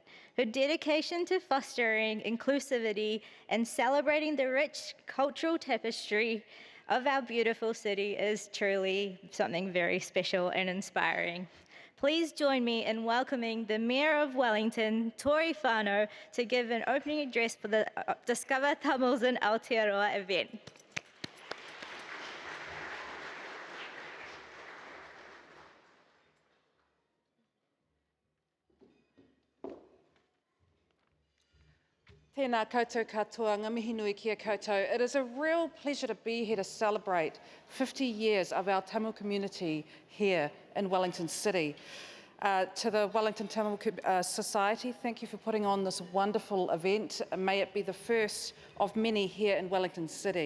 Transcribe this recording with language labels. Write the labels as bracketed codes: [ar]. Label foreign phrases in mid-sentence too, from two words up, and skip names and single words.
[en] Her dedication to fostering inclusivity and celebrating the rich cultural tapestry of our beautiful city is truly something very special and inspiring. Please join me in welcoming the Mayor of Wellington, Tori Whānau, to give an opening address for the Discover Tamils in Aotearoa event. [mi] Tēnā koutou katoa, ngā mihi nui kia koutou. [en] It is a real pleasure to be here to celebrate 50 years of our Tamil community here in Wellington City. To the Wellington Tamil Society, thank you for putting on this wonderful event. May it be the first of many here in Wellington City.